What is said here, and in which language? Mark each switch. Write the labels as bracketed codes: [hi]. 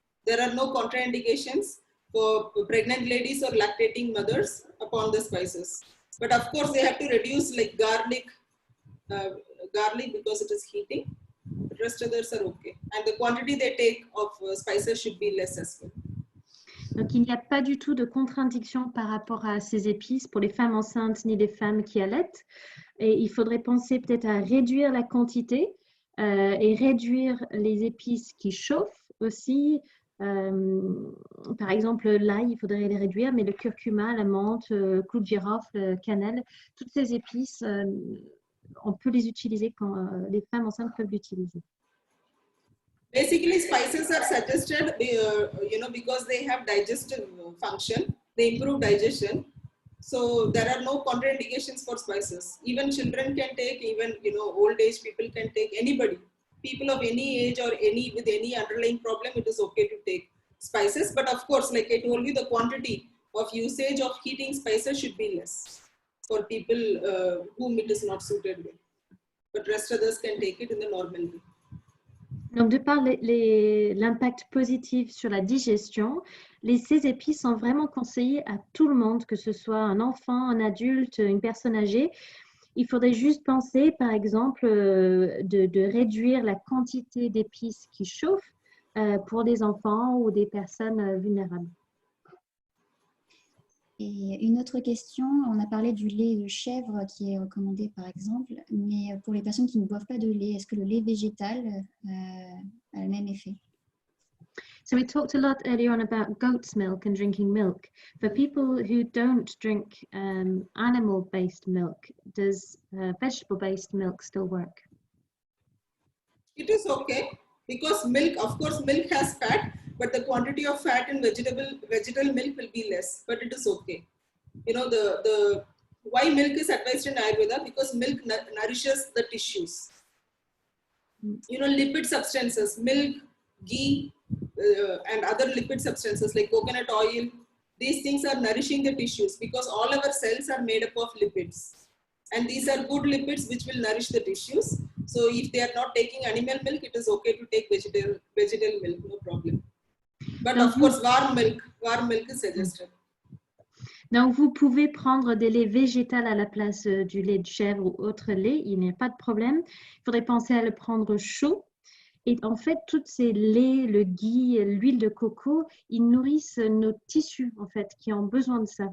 [en] There are no contraindications for pregnant ladies or lactating mothers upon the spices. But of course, they have to reduce like garlic because it is heating. The rest others are okay. And the quantity they take of spices should be less as well. [fr] Donc, il n'y a pas du tout de contre-indication par rapport à ces épices pour les femmes enceintes ni les femmes qui allaitent. Et il faudrait penser peut-être à réduire la quantité et réduire les épices qui chauffent aussi. Par exemple, l'ail, il faudrait les réduire, mais le curcuma, la menthe, clou de girofle, cannelle, toutes ces épices, on peut les utiliser quand les femmes enceintes peuvent l'utiliser. [en] Basically, spices are suggested, because they have digestive function. They improve digestion. So there are no contraindications for spices. Even children can take, even old age people can take, anybody. People of any age or with any underlying problem, it is okay to take spices. But of course, like I told you, the quantity of usage of heating spices should be less for people whom it is not suited with. But rest others can take it in the normal way. [fr] Donc, de par l'impact positif sur la digestion, ces épices sont vraiment conseillées à tout le monde, que ce soit un enfant, un adulte, une personne âgée. Il faudrait juste penser, par exemple, de réduire la quantité d'épices qui chauffent pour des enfants ou des personnes vulnérables. Et une autre question, on a parlé du lait de chèvre qui est recommandé par exemple, mais pour les personnes qui ne boivent pas de lait, est-ce que le lait végétal a le même effet? [en] So we talked a lot earlier on about goat's milk and drinking milk. For people who don't drink animal-based milk, does vegetable-based milk still work? It is okay because milk, of course, milk has fat, but the quantity of fat in vegetable milk will be less, but it is okay. The why milk is advised in Ayurveda, because milk nourishes the tissues. Lipid substances, milk, ghee, and other lipid substances like coconut oil, these things are nourishing the tissues because all our cells are made up of lipids. And these are good lipids which will nourish the tissues. So if they are not taking animal milk, it is okay to take vegetable milk, no problem. But of course, warm milk is suggested. [fr] Donc, vous pouvez prendre des laits végétaux à la place du lait de chèvre ou autre lait, il n'y a pas de problème. Il faudrait penser à le prendre chaud. Et en fait, tous ces laits, le ghee, l'huile de coco, ils nourrissent nos tissus, en fait, qui ont besoin de ça.